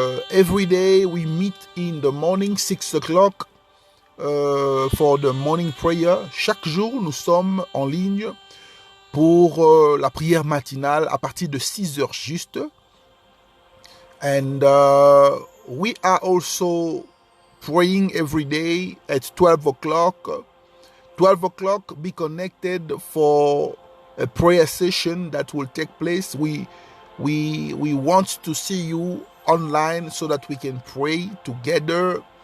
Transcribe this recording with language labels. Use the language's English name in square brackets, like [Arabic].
[English] Every day we meet in the morning, 6 o'clock. For the morning prayer. [French] Chaque jour, nous sommes en ligne pour la prière matinale à partir de 6 heures juste. [English] And we are also praying every day at 12 o'clock. 12 o'clock, be connected for a prayer session that will take place. We want to see you online so that we can pray together.